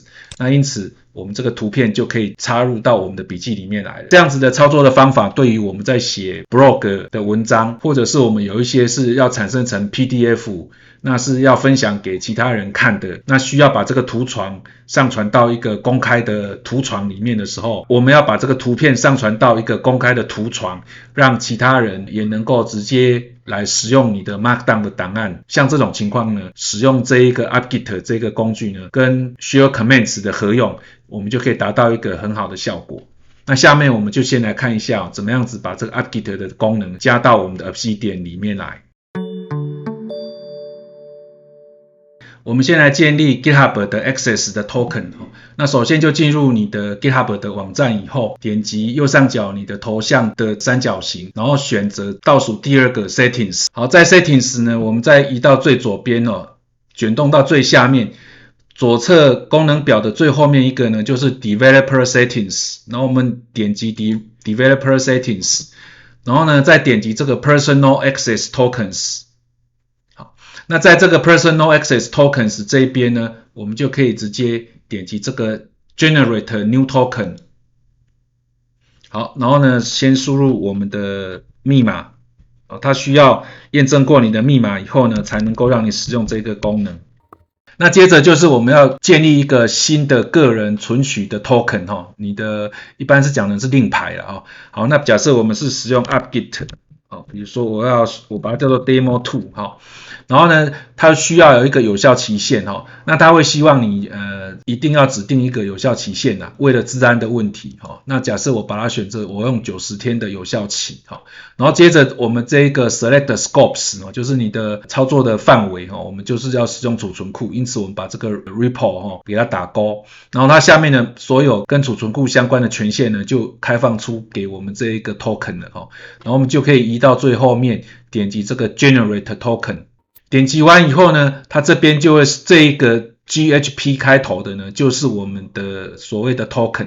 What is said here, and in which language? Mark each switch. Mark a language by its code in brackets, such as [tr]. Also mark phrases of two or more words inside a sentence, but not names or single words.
[zh] 那因此我們這個圖片就可以插入到我們的筆記裡面來了。這樣子的操作的方法，對於我們在寫 blog 的文章，或者是我們有一些是要產生成 PDF 那是要分享給其他人看的，那需要把這個圖床上傳到一個公開的圖床裡面的時候，我們要把這個圖片上傳到一個公開的圖床，讓其他人也能夠直接來使用你的 Markdown 的檔案。像這種情況呢，使用這一個 apt-get 這個工具呢，跟 Share Commands 的合用，我們就可以達到一個很好的效果。那下面我們就先來看一下怎麼樣子把這個 apt-get 的功能加到我們的 Obsidian 裡面來。我們先來建立 GitHub 的 Access 的 Token。那首先就進入你的 GitHub 的網站以後，點擊右上角你的頭像的三角形，然後選擇倒數第二個 Settings。好，在 Settings 呢，我們再移到最左邊捲動到最下面，左側功能表的最後面一個呢，就是 [en] Developer Settings。 [zh] 然後我們點擊 [en] Developer Settings， [zh] 然後呢，再點擊這個 [en] Personal Access Tokens。 [zh] 那在這個 [en] Personal Access Tokens [zh] 這一邊呢，我們就可以直接點擊這個 [en] Generate New Token。 [zh] 好，然後呢，先輸入我們的密碼。它需要驗證過你的密碼以後呢，才能夠讓你使用這個功能。那接着就是我們要建立一個新的個人存取的 Token。你的一般是講的是令牌啦。好，那假設我們是使用 apt-get。比如說我把它叫做 Demo2。然後呢，它需要有一個有效期限。那它會希望你一定要指定一個有效期限為了治安的問題。那假設我把它選擇我用90天的有效期。然後接着我們這一個 [en] Select Scopes [zh] 就是你的操作的範圍。我們就是要使用儲存庫，因此我們把這個 Repo 給它打勾。然後它下面的所有跟儲存庫相關的權限呢，就開放出給我們這一個 Token 了。然後我們就可以移到最後面，點擊這個 [en] Generate Token。 [zh] 點擊完以後呢，它這邊就會這一個 GHP 開頭的呢，就是我們的所謂的 token。